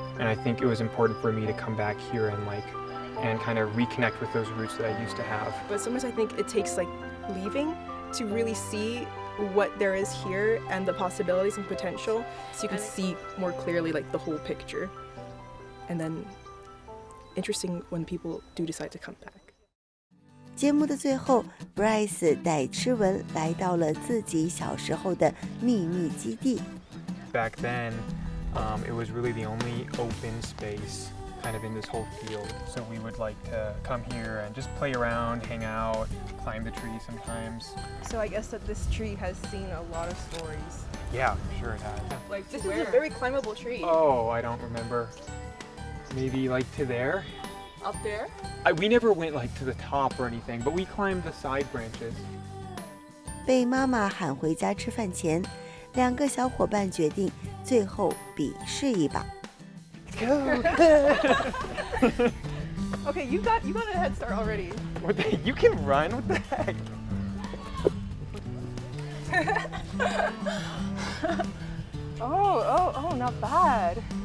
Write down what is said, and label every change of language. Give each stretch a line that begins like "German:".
English: And I think it was important for me to come back here and kind of reconnect with those roots that I used to have. But sometimes I think it takes leaving to really see what there is here and the possibilities and potential, so you can see more clearly the whole picture. And then interesting when people do decide to come back.
Chinese: 节目的最后 ，Bryce 带吃文来到了自己小时候的秘密基地。
English: Back then, it was really the only open space kind of in this whole field. So we would like to come here and just play around, hang out, climb the tree sometimes. So I guess that this tree has seen a lot of stories. Yeah, I'm sure it has. This is a very climbable tree. Oh, I don't remember. Maybe to there? Up there? We never went to the top or anything, but we climbed the side branches.
Chinese: 被妈妈喊回家吃饭前，两个小伙伴决定最后比试一把。
English: Okay, you got a head start already. You can run? What the heck? Oh, not bad.